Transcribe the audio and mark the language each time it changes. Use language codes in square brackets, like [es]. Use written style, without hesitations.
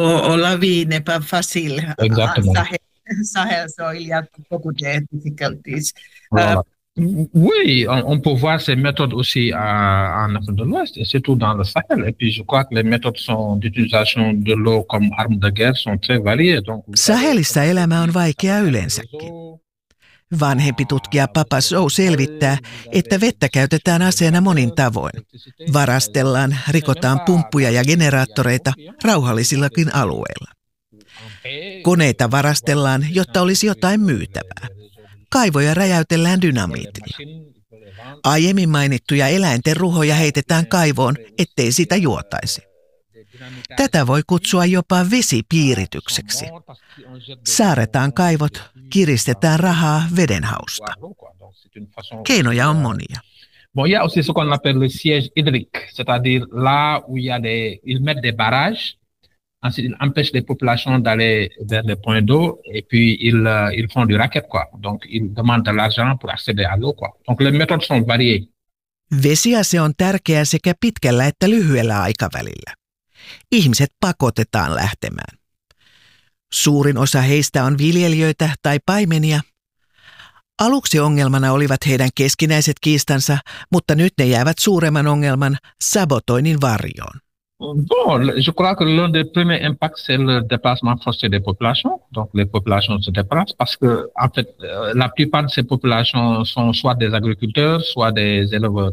[fr] On la vie n'est pas facile. Exactement. Sahel, il y a beaucoup de difficultés. Oui, on peut voir ces méthodes aussi en Afrique de l'Ouest, et surtout dans le Sahel. Et puis je crois que les méthodes d'utilisation de l'eau comme arme de guerre sont très variées. Donc, [fi] Sahelissa elämä on vaikea yleensäkin. Vanhempi tutkija Papa Sow selvittää, että vettä käytetään aseena monin tavoin. Varastellaan, rikotaan pumppuja ja generaattoreita rauhallisillakin alueilla. Koneita varastellaan, jotta olisi jotain myytävää. Kaivoja räjäytellään dynamiitilla. Aiemmin mainittuja eläinten ruhoja heitetään kaivoon, ettei sitä juotaisi. Tätä voi kutsua jopa vesipiiritykseksi. Saaretaan kaivot, kiristetään rahaa vedenhausta. Keinoja on monia. [fr] Bon, il y a aussi ce qu'on appelle le siège hydrique, c'est-à-dire là où il y a des ils mettent des barrages. Ensuite, ils empêchent les populations d'aller vers les points d'eau et puis ils font du racket quoi. Donc ils demandent de l'argent pour accéder à l'eau quoi. Donc les méthodes sont variées. [fi] Vesiase on tärkeä sekä pitkällä että lyhyellä aikavälillä. Ihmiset pakotetaan lähtemään. Suurin osa heistä on viljelijöitä tai paimenia. Aluksi ongelmana olivat heidän keskinäiset kiistansa, mutta nyt ne jäävät suuremman ongelman sabotoinnin varjoon. [fr] Bon, je crois que l'un des premiers impacts c'est le déplacement forcé des populations. Donc les populations se déplacent parce que en fait la plupart de ces populations sont soit des agriculteurs, soit des éleveurs.